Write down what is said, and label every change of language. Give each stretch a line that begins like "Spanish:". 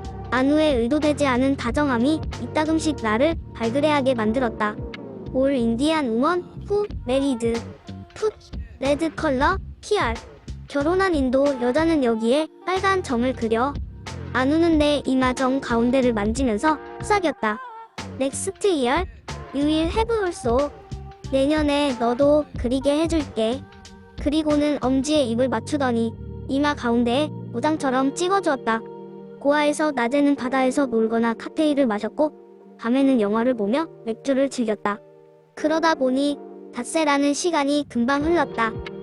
Korean: 안우의 의도되지 않은 다정함이 이따금씩 나를 발그레하게 만들었다.
English: 올 인디안 우먼 후 메리드 풋 레드 컬러 PR.
Korean: 결혼한 인도 여자는 여기에 빨간 점을 그려. 안우는 내 이마정 가운데를 만지면서 속삭였다.
English: Next year you will have also.
Korean: 내년에 너도 그리게 해줄게. 그리고는 엄지에 입을 맞추더니 이마 가운데에 모장처럼 찍어주었다. 고아에서 낮에는 바다에서 놀거나 칵테일을 마셨고 밤에는 영화를 보며 맥주를 즐겼다. 그러다 보니 닷새라는 시간이 금방 흘렀다.